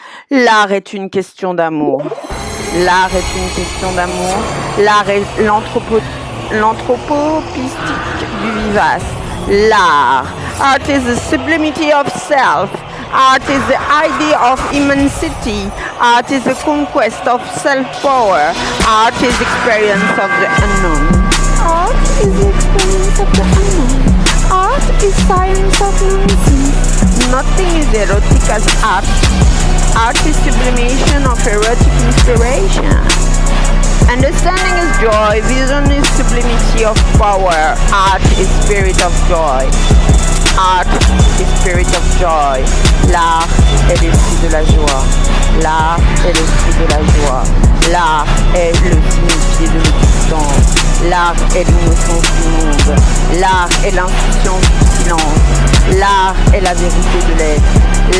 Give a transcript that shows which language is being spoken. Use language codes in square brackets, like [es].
[fr] L'art est une question d'amour. L'art est une question d'amour. L'art est l'anthropopistique du vivace. L'art. [en] Art is the sublimity of self. Art is the idea of immensity. Art is the conquest of self-power. Art is experience of the unknown. Art is the experience of the unknown. Art is science of nonsense. Nothing is erotic as art. Art is sublimation of erotic inspiration. Understanding is joy, vision is sublimity of power, art is spirit of joy. Art is spirit of joy. [fr] L'art est l'esprit de la joie. L'art est l'esprit de la joie. L'art est le signifié de l'existence. L'art est l'innocence du monde. L'art est l'intuition du silence. L'art est la vérité de l'être.